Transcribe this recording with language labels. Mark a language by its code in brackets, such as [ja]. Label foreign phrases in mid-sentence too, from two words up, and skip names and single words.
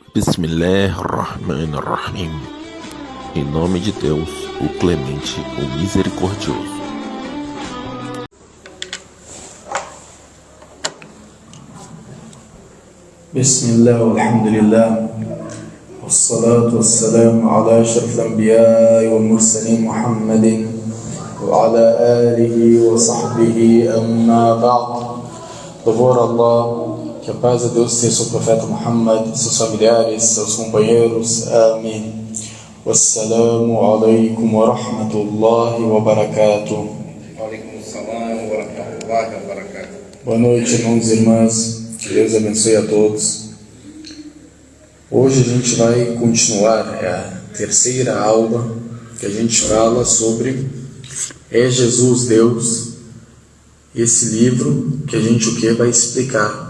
[ar] Bismillahirrahmanirrahim. [pt] Em nome de Deus, o Clemente, o Misericordioso. [ar] بسم الله، الحمد لله، والصلاة والسلام على أشرف الأنبياء والمرسلين محمد وعلى آله وصحبه أما بعد. [pt] Louvor a Allah, que a paz de Deus seja sobre o profeta Muhammad, seus familiares, seus companheiros. Amém. [ar] والسلام عليكم ورحمة الله وبركاته. عليكم السلام ورحمة الله وبركاته. [pt] Boa noite, irmãos e irmãs. Que Deus abençoe a todos. Hoje a gente vai continuar a terceira aula que a gente fala sobre É Jesus Deus? Esse livro que a gente vai explicar.